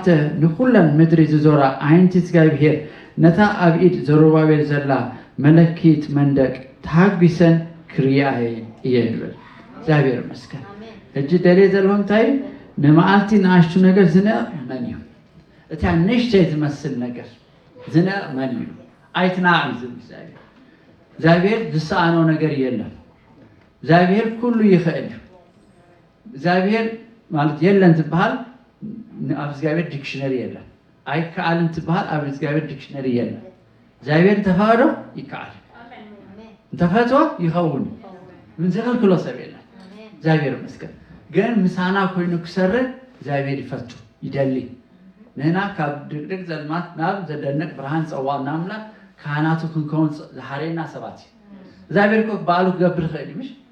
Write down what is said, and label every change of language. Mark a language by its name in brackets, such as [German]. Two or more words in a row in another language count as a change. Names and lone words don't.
[Tigrinya] ንኩለን ምድሪ ዝዞራ ዓይንቲ እግዚአብሔር ነታ ኣብ ኢድ ዘሩባቤል ዘላ መለኪት መንደቅ ታግሰን ክርያየ እየን ይብል እግዚአብሔር ይመስገን እጅ ደሌ ዘሎ እንታይ ንመዓልቲ ንኣሽቱ ነገር ዝነብ መን እዩ እታ ንእሽተይ ዝመስል ነገር ዝነብ መን እዩ ኣይትናዕም ዝብል እግዚአብሔር ዝሰኣነው ነገር የለም እግዚአብሔር ኩሉ ይኽእል እግዚአብሔር ማለት የለን ትበሃል ኣብ እግዚአብሔር ዲክሽነሪ የለን አይከኣልን ትበሃል ኣብ እግዚአብሔር ዲክሽነሪ የለን እግዚአብሔር ተፋዶ ይከኣል እንተፈትዎ ይኸውን ምን ዝኽልክሎ ሰብ የለን እግዚአብሔር ይመስገን ግን ምሳና ኮይኑ ክሰርሕ እግዚአብሔር ይፈቱ ይደሊ ንሕና ካብ ድቅድቅ ዘልማት ናብ ዘደንቅ ብርሃን ፀዋዕና ኣምላክ ካህናቱ ክንከውን ዝሓረየና ሰባት እግዚአብሔር እኮ በዓሉ ክገብር ይኽእል ምሽ